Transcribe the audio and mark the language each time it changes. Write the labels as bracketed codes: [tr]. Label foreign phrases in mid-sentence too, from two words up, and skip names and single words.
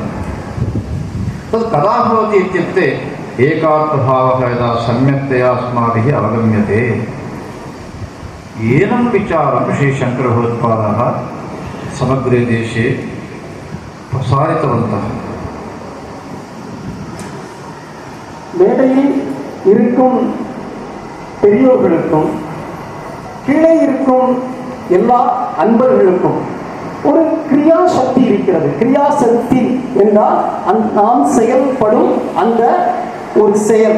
[sa] तत् कदा भवति इत्युक्ते एकात्मभावः यदा सम्यक्तया अस्माभिः अवगम्यते. एनं विचारं श्रीशङ्करभगवत्पादाः समग्रे देशे प्रसारितवन्तः. [ta] மேடையில் இருக்கும் பெரியோர்களுக்கும் கீழே இருக்கும் எல்லா அன்பர்களுக்கும் ஒரு கிரியா சக்தி இருக்கிறது. கிரியா சக்தி என்றால் நாம் செயல்படும் அந்த ஒரு செயல்.